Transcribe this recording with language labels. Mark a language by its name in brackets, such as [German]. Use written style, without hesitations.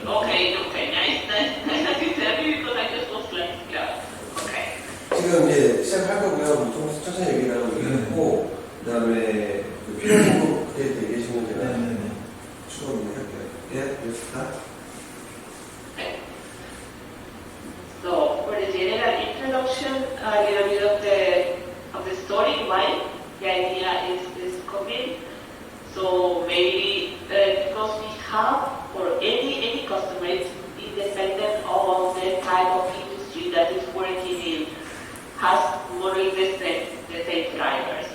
[English] Nice to tell you because I just was like, yeah. Okay. [Korean] 지금 이제 시작할 거고요. 좀 천천히 얘기하고 있고, 그다음에 필요한 거 그때 얘기하시면 제가 추가 문의할게요. 예, 됐다. [English] Okay. So for the general introduction, a little bit of the story why the idea is coming. So maybe because we have for any customer, it's independent of the type of industry that is working in, has more or less the same drivers.